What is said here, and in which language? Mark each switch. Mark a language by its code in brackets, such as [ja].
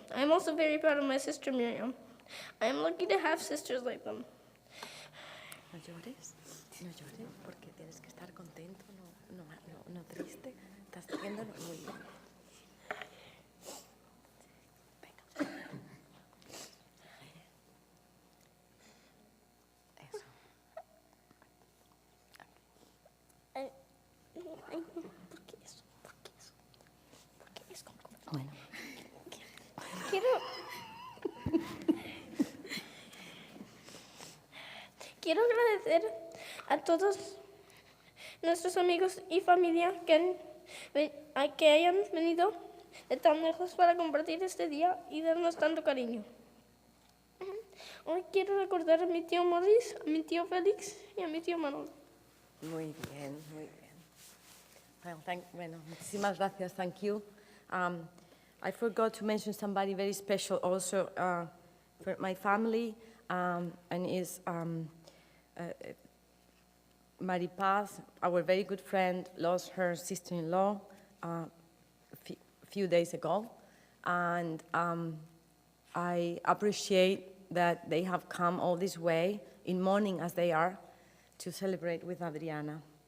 [en] I am also very proud of my sister Miriam. I am lucky to have sisters like them. [es] No llores, porque tienes que estar contento, no triste. Estás haciéndolo muy bien. Venga. Eso. ¿Por qué eso? Bueno. Quiero agradecer a todos nuestros amigos y familia que hayan venido de tan lejos para compartir este día y darnos tanto cariño. Hoy quiero recordar a mi tío Morris, a mi tío Félix y a mi tío Manolo. Muy bien, muy bien. Bueno, muchísimas gracias. [en] Thank you. I forgot to mention somebody very special also for my family, and is Maripaz, our very good friend, lost her sister-in-law a few days ago, and I appreciate that they have come all this way in mourning as they are to celebrate with Adriana.